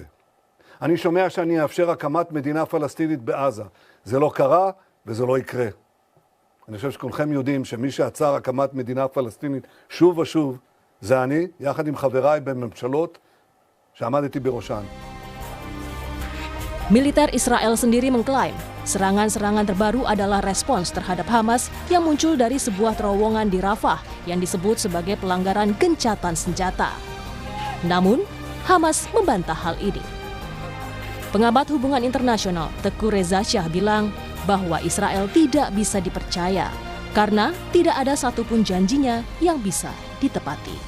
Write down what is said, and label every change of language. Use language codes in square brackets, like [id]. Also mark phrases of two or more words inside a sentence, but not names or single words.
[he] אני שומע שאני אאפשר הקמת מדינה פלסטינית בעזה. זה לא קרה וזה לא יקרה. אני חושב שכולכם יודעים שמי שעצר הקמת מדינה פלסטינית שוב ושוב, זה אני, יחד עם חבריי בממשלות שעמדתי בראשן. [id] Militer Israel sendiri mengklaim serangan-serangan terbaru adalah respons terhadap Hamas yang muncul dari sebuah terowongan di Rafah yang disebut sebagai pelanggaran gencatan senjata. Namun, Hamas membantah hal ini. Pengamat hubungan internasional Teguh Reza Shah bilang bahwa Israel tidak bisa dipercaya karena tidak ada satupun janjinya yang bisa ditepati.